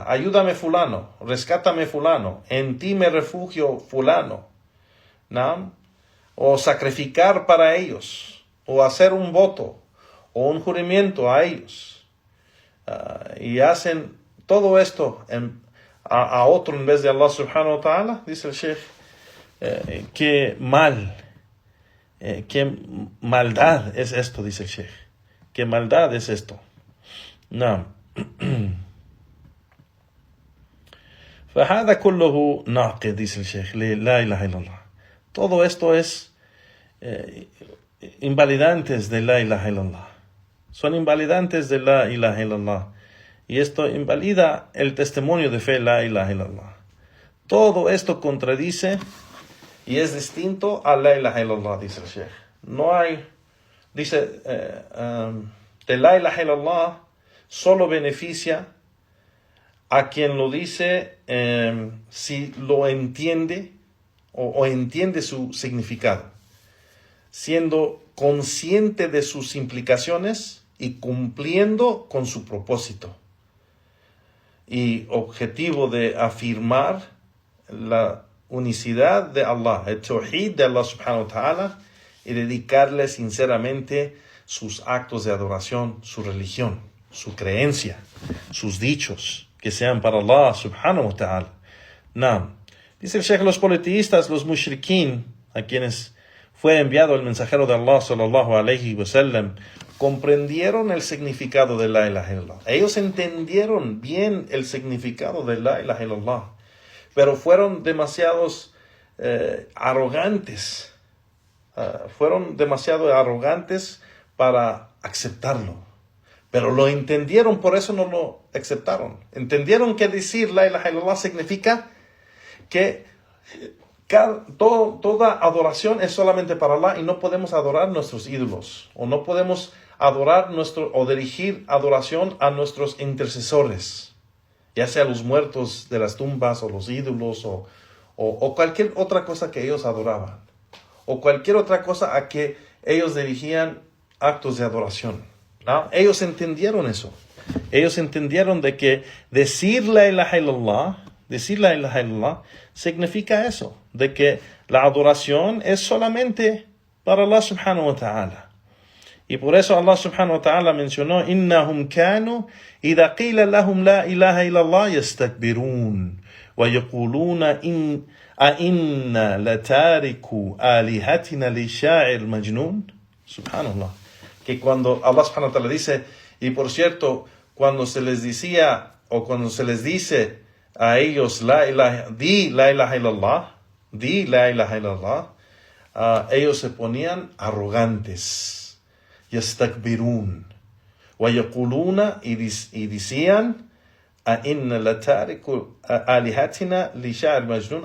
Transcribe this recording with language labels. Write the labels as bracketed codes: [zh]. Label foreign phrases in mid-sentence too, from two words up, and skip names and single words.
[es] Ayúdame fulano, rescátame fulano, en ti me refugio fulano. O sacrificar para ellos, o hacer un voto o un juramento a ellos, y hacen todo esto a otro en vez de Allah [ar] سبحانه وتعالى. [es] Dice el Sheikh, qué maldad es esto, dice el Sheikh, qué maldad es esto. [ar] فهذا كله ناقض, [es] dice el Sheikh, [ar] لا إله إلا الله. [es] Todo esto es invalidantes de [ar] لا إله إلا الله. [es] Son invalidantes de [ar] لا إله إلا الله. [es] Y esto invalida el testimonio de fe, [ar] لا إله إلا الله. [es] Todo esto contradice y es distinto a [ar] لا إله إلا الله, [es] dice el Sheikh. No hay, dice, de [ar] لا إله إلا الله [es] solo beneficia a quien lo dice si lo entiende o entiende su significado, siendo consciente de sus implicaciones y cumpliendo con su propósito y objetivo de afirmar la unicidad de Allah, el tawhid de Allah [ar] سبحانه وتعالى, [es] y dedicarle sinceramente sus actos de adoración, su religión, su creencia, sus dichos, que sean para Allah [ar] سبحانه وتعالى. [es] Dice el Sheikh, los politeístas, los mushrikín, a quienes fue enviado el mensajero de Allah [ar] صلى الله عليه وسلم, [es] comprendieron el significado de [ar] لا إله إلا الله. [es] Ellos entendieron bien el significado de [ar] لا إله إلا الله, [es] pero fueron demasiados arrogantes. Fueron demasiado arrogantes para aceptarlo. Pero lo entendieron, por eso no lo aceptaron. Entendieron que decir [ar] لا إله إلا الله [es] significa que toda adoración es solamente para Allah y no podemos adorar nuestros ídolos, o no podemos adorar o dirigir adoración a nuestros intercesores, ya sea los muertos de las tumbas o los ídolos o cualquier otra cosa que ellos adoraban, o cualquier otra cosa a que ellos dirigían actos de adoración, ¿no? Ellos entendieron eso. Ellos entendieron de que decir [ar] لا إله إلا الله [es] significa eso, de que la adoración es solamente para Allah [ar] سبحانه وتعالى. [es] Y por eso [ar] الله سبحانه وتعالى mencionó: إنهم كانوا إذا قيل لهم لا إله إلا الله يستكبرون ويقولون إنا لتاركو آلهتنا لشاعر مجنون. [es] Subhanallah. Que cuando Allah [ar] سبحانه وتعالى [es] dice, y por cierto, cuando se les decía o cuando se les dice a ellos di [ar] لا إله إلا الله, [es] ellos se ponían arrogantes. [ar] يستكبرون ويقولون, [es] y decían: [ar] إنا لتاركو آلهتنا لشاعر مجنون.